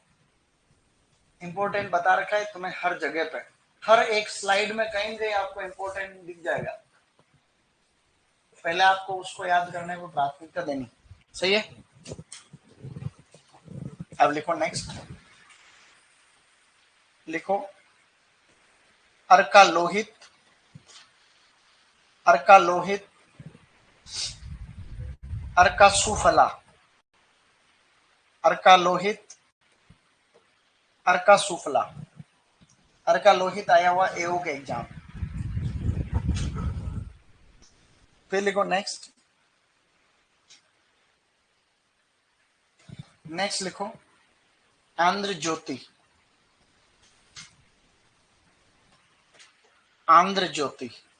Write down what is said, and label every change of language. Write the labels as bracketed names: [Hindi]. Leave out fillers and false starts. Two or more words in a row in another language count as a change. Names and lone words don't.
[Hindi] इंपॉर्टेंट बता रखा है तुम्हें हर जगह पे, हर एक स्लाइड में कहीं कहीं आपको इंपॉर्टेंट दिख जाएगा। पहले आपको उसको याद करने को प्राथमिकता देनी, सही है। अब लिखो नेक्स्ट, लिखो अर्का लोहित, अर्का लोहित, अर्का सुफला, अर्का लोहित, अर्का सुफला। अर्का लोहित आया हुआ एओ के एग्जाम। फिर लिखो नेक्स्ट, नेक्स्ट लिखो आंध्र ज्योति, आंध्र ज्योति।